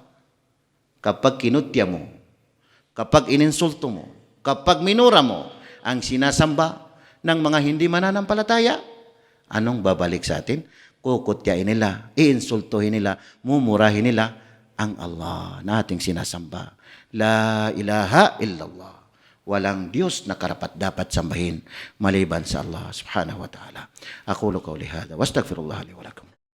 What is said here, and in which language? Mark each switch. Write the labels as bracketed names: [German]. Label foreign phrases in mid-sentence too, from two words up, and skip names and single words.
[Filipino] Kapag kinutya mo, kapag ininsulto mo, kapag minura mo ang sinasamba ng mga hindi mananampalataya, anong babalik sa atin? Kukutyain nila, iinsultuhin nila, mumurahin nila ang Allah na ating sinasamba. [Arabic] لا إله إلا الله. [Filipino] Walang Diyos na karapat dapat sambahin maliban sa Allah [Arabic] سبحانه وتعالى. أقول قولي هذا وأستغفر الله لي ولكم.